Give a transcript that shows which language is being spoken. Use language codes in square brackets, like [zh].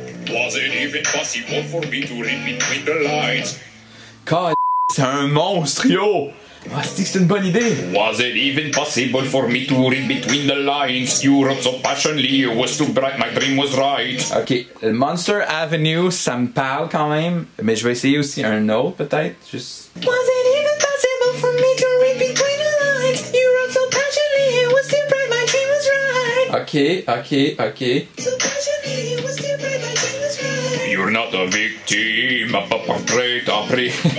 [en] Was it even possible for me to read between the lines? [fr] God, c'est un monstre, yo! Ah, c'est une bonne idée! [en] Was it even possible for me to read between the lines? You wrote so passionately, it was too bright, my dream was right. [fr] Ok, Monster Avenue, ça me parle quand même, mais je vais essayer aussi un autre peut-être, juste... [en] Was it even possible for me to read between the lines? You wrote so passionately, it was too bright, my dream was right. Ok. So passionately, it was too bright, my dream was right. You're not a victim, a portrait appris.